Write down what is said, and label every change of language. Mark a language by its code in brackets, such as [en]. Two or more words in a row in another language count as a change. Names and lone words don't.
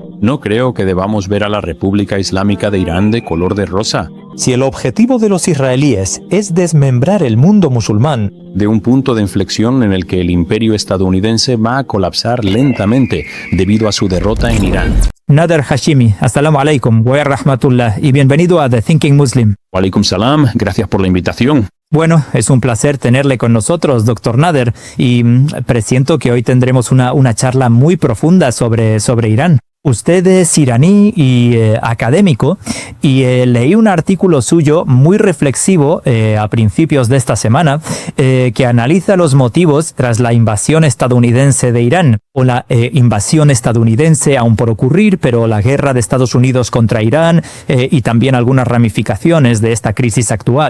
[es] No creo que debamos ver a la República Islámica de Irán de color de rosa. Si el objetivo de los israelíes es desmembrar el mundo musulmán, de un punto de inflexión en el que el imperio estadounidense va a colapsar lentamente debido a su derrota en Irán. Nader Hashemi, [ar] السلام عليكم ورحمة الله [es] y bienvenido a The Thinking Muslim. [ar] وعليكم السلام, [es] gracias por la invitación. Bueno, es un placer tenerle con nosotros, doctor Nader, y presiento que hoy tendremos una charla muy profunda sobre Irán. Usted es iraní y académico, y leí un artículo suyo muy reflexivo a principios de esta semana que analiza los motivos tras la invasión estadounidense de Irán, o la invasión estadounidense aún por ocurrir, pero la guerra de Estados Unidos contra Irán y también algunas ramificaciones de esta crisis actual.